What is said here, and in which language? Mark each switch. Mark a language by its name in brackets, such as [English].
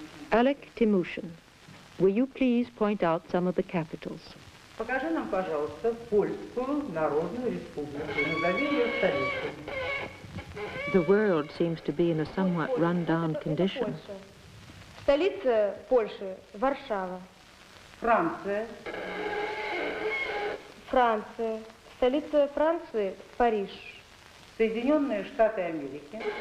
[English] Alec Timushin, will you please point out some of the capitals? [Russian] Покажи нам, пожалуйста, Польскую Народную Республику. Назови ее столицу. [English] The world seems to be in a somewhat run-down condition. [Russian] Столица Польши – Варшава. Франция. Франция. Столица Франции – Париж. Соединенные Штаты Америки.